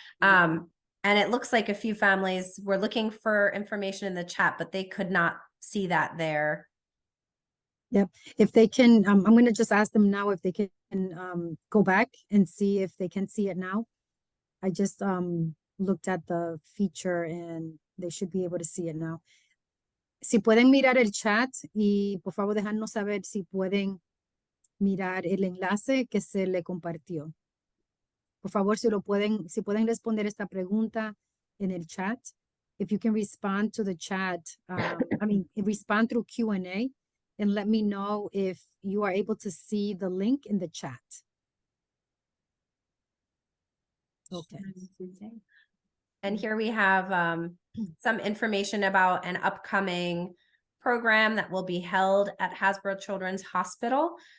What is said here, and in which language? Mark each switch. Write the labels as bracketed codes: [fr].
[en] And it looks like a few families were looking for information in the chat, but they could not see that there. Yep. If they can, I'm going to just ask them now if they can go back and see if they can see it now. I just looked at the feature and they should be able to see it now. [es] Si pueden mirar el chat y por favor dejarnos saber si pueden mirar el enlace que se le compartió. Por favor, si pueden responder esta pregunta en el chat. [en] If you can respond to the chat, respond through Q&A and let me know if you are able to see the link in the chat. Okay. And here we have some information about an upcoming program that will be held at Hasbro Children's Hospital.